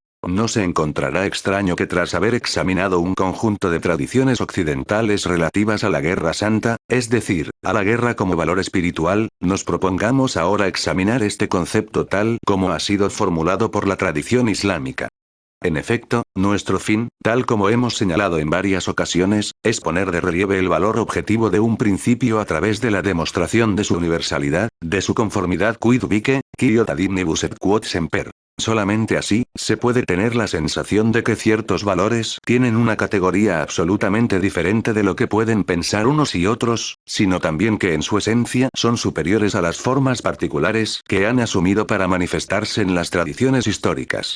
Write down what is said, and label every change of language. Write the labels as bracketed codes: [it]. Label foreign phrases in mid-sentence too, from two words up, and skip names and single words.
[es] No se encontrará extraño que tras haber examinado un conjunto de tradiciones occidentales relativas a la guerra santa, es decir, a la guerra como valor espiritual, nos propongamos ahora examinar este concepto tal como ha sido formulado por la tradición islámica. En efecto, nuestro fin, tal como hemos señalado en varias ocasiones, es poner de relieve el valor objetivo de un principio a través de la demostración de su universalidad, de su conformidad [la] quid vice, quod adimnibus et quod semper. [es] Solamente así, se puede tener la sensación de que ciertos valores tienen una categoría absolutamente diferente de lo que pueden pensar unos y otros, sino también que en su esencia son superiores a las formas particulares que han asumido para manifestarse en las tradiciones históricas.